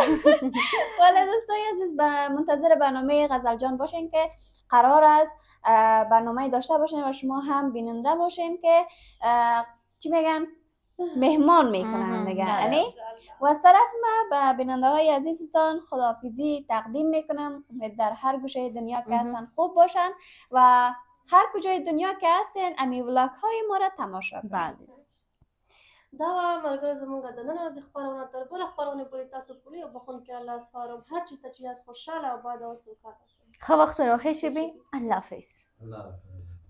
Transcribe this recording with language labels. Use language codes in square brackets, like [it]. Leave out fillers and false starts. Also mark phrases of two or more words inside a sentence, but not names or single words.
[fa] ولی دوستای عزیز منتظر برنامه غزل جان باشین که قرار است برنامه داشته باشین و شما هم بیننده باشین که چی میگن مهمان میکنن دیگه. یعنی و از طرف ما به بیننده های عزیزتان خداحافظی تقدیم میکنم. در هر گوشه دنیا که هستن خوب باشن و هر کجای دنیا که هستن امی ولاگ های ما را تماشا کنن. [ps] دا و ملګرو زموږ د نن ورځې خپرونه تر بله خپرونې پورې تاسو پورې او بخښونکي الله سپارم هر چېرته چې یاست خوشحاله او اباد او سوکاله اوسئ. ښه وختونه وښې شبې. الله حافظ.